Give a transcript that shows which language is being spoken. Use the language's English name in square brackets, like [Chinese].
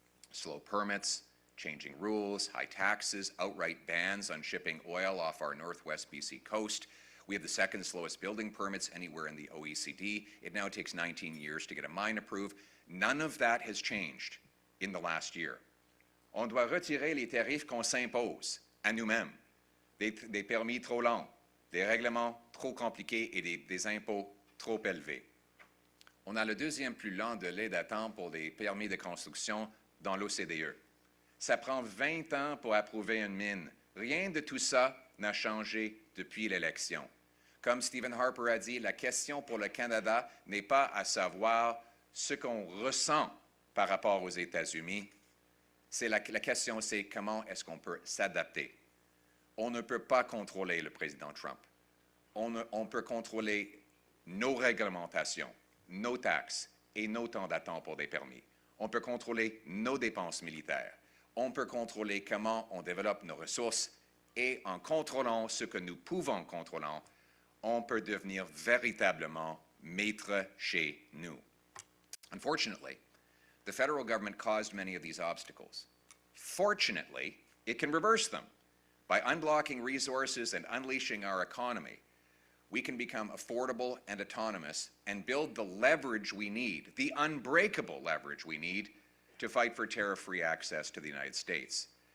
[English] Slow permits, changing rules, high taxes, outright bans on shipping oil off our northwest BC coast. We have the second slowest building permits anywhere in the OECD. It now takes 19 years to get a mine approved. None of that has changed in the last year. [French] On doit retirer les tarifs qu'on s'impose à nous-mêmes. Des permis trop longs, des règlements trop compliqués et des impôts trop élevés. On a le deuxième plus lent délai d'attente pour les permis de construction dans l'OCDE. Ça prend 20 ans pour approuver une mine. Rien de tout ça n'a changé depuis l'élection. Comme Stephen Harper a dit, la question pour le Canada n'est pas à savoir ce qu'on ressent par rapport aux États-Unis. La question, c'est comment est-ce qu'on peut s'adapter. On ne peut pas contrôler le président Trump. On peut contrôler nos réglementations, nos taxes et nos temps d'attente pour des permis. On peut contrôler nos dépenses militaires. On peut contrôler comment on développe nos ressources et en contrôlant ce que nous pouvons contrôler, on peut devenir véritablement maître chez nous. [English] Unfortunately, the federal government caused many of these obstacles. Fortunately, it can reverse them. By unblocking resources and unleashing our economy, we can become affordable and autonomous and build the leverage we need, the unbreakable leverage we need to fight for tariff-free access to the United States.